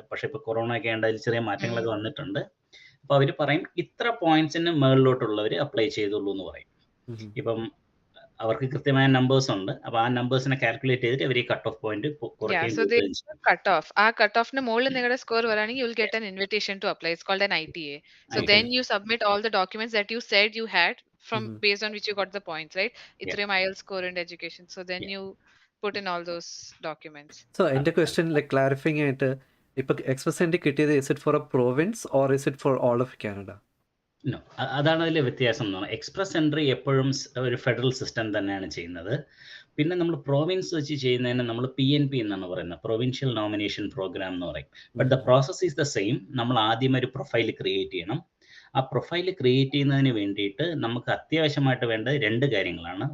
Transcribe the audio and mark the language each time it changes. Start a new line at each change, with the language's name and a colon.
Malayalam: പക്ഷെ ഇപ്പോൾ കൊറോണ ഒക്കെ ഉണ്ട്, അതിൽ ചെറിയ മാറ്റങ്ങളൊക്കെ വന്നിട്ടുണ്ട്. അപ്പോൾ അവർ പറയും ഇത്ര പോയിന്റ്സിന് മുകളിലോട്ടുള്ളവർ അപ്ലൈ ചെയ്തുള്ളൂ എന്ന് പറയും. ഇപ്പം അവർക്ക് കൃത്യമായ നമ്പേഴ്സ് ഉണ്ട്. അപ്പോൾ ആ നമ്പേഴ്സിനെ കാൽക്കുലേറ്റ് ചെയ്തിട്ട് അവർ ഈ cut off point cut off ആ കട്ട് ഓഫിന് മുകളിൽ നിങ്ങളുടെ score വരാണെങ്കിൽ
English: You will get an invitation to apply. It's called an ITA. So then you submit all the documents that you said you had from based on which you got the points, right?
Malayalam: ഇത്രയും
English: IELTS score and education. So then you put in all those documents. So
Malayalam: എൻ്റെ question clarifying ആയിട്ട്, ഇപ്പൊ express entry കിട്ടിയത്
English: is it for a province or is it for all of Canada?
Malayalam: No, അതാണ് അതിലെ വ്യത്യാസം എന്ന് പറഞ്ഞാൽ. എക്സ്പ്രസ് എൻട്രി എപ്പോഴും ഒരു ഫെഡറൽ സിസ്റ്റം തന്നെയാണ് ചെയ്യുന്നത്. പിന്നെ നമ്മൾ പ്രോവിൻസ് വെച്ച് ചെയ്യുന്നതിന് നമ്മൾ PNP എന്നാണ് പറയുന്നത്, പ്രൊവിൻഷ്യൽ നോമിനേഷൻ പ്രോഗ്രാം എന്ന് പറയും.
English: But the process is the same.
Malayalam: നമ്മൾ ആദ്യം ഒരു പ്രൊഫൈൽ ക്രിയേറ്റ് ചെയ്യണം. ആ പ്രൊഫൈൽ ക്രിയേറ്റ് ചെയ്യുന്നതിന് വേണ്ടിയിട്ട് നമുക്ക് അത്യാവശ്യമായിട്ട് വേണ്ടത് 2 കാര്യങ്ങളാണ്.